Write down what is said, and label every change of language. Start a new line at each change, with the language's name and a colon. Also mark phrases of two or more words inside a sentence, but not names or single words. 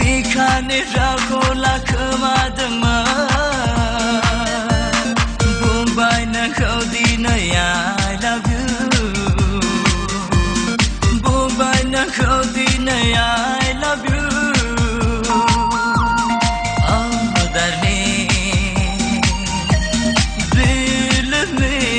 Bodo: खानि रावखौ लाखोमादोंमोन बुंबाय नोंखौ दिनै
English: I love you
Bodo: बुंबाय नोंखौ दिनै
English: I love you Oh darling believe me